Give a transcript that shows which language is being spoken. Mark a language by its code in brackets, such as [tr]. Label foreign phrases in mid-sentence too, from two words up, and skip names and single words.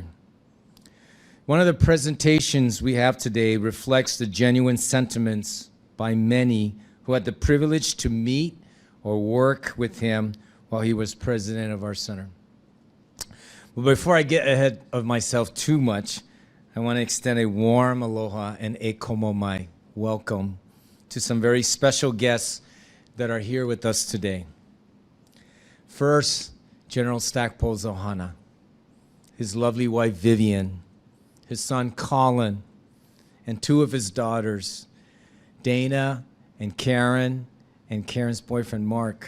[en] One of the presentations we have today reflects the genuine sentiments by many who had the privilege to meet or work with him while he was president of our center. But before I get ahead of myself too much, I want to extend a warm aloha and [haw] e komo mai [en] welcome to some very special guests that are here with us today. First, General Stackpole's ohana, his lovely wife Vivian, his son Colin, and two of his daughters, Dana and Karen's boyfriend Mark.